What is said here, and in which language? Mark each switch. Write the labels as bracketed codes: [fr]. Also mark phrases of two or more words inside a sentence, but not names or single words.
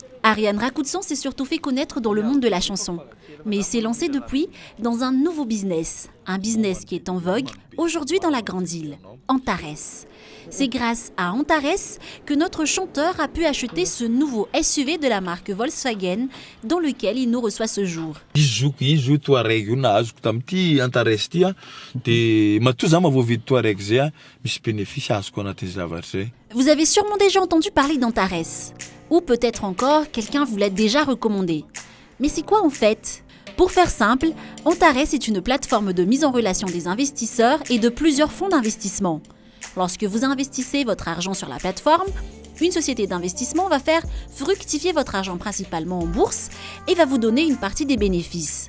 [fr] Ariane Rakutsan s'est surtout fait connaître dans le monde de la chanson. Mais s'est lancée depuis dans un nouveau business. Un business qui est en vogue aujourd'hui dans la grande île, Antares. C'est grâce à Antares que notre chanteur a pu acheter ce nouveau SUV de la marque Volkswagen dans lequel il nous reçoit ce jour. [mg] Izy Touareg io nahazoko tamin'ity Antares ity dia matoa za mahavoavidy Touareg zay misy bénéfice azoko anatin'ny zavatra zay. [fr] Vous avez sûrement déjà entendu parler d'Antares. Ou peut-être encore quelqu'un vous l'a déjà recommandé. Mais c'est quoi en fait ? Pour faire simple, Antares est une plateforme de mise en relation des investisseurs et de plusieurs fonds d'investissement. Lorsque vous investissez votre argent sur la plateforme, une société d'investissement va faire fructifier votre argent principalement en bourse et va vous donner une partie des bénéfices.